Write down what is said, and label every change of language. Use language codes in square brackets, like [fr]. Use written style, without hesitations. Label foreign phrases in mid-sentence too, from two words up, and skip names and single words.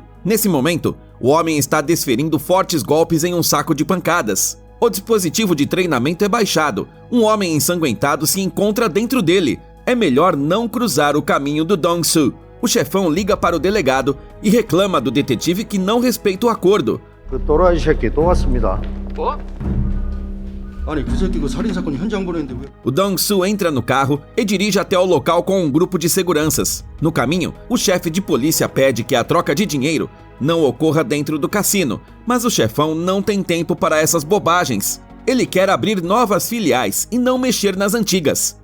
[pt] Nesse momento, o homem está desferindo fortes golpes em um saco de pancadas. O dispositivo de treinamento é baixado. Um homem ensanguentado se encontra dentro dele. É melhor não cruzar o caminho do Dong-soo. O chefão liga para o delegado e reclama do detetive que não respeita o acordo. [ko] 그 또라이 새끼 또 왔습니다. 뭐? 아니 그 새끼 그 살인사건 현장 보냈는데 왜? [pt] O Dong-soo entra no carro e dirige até o local com um grupo de seguranças. No caminho, o chefe de polícia pede que a troca de dinheiro não ocorra dentro do cassino, mas o chefão não tem tempo para essas bobagens. Ele quer abrir novas filiais e não mexer nas antigas.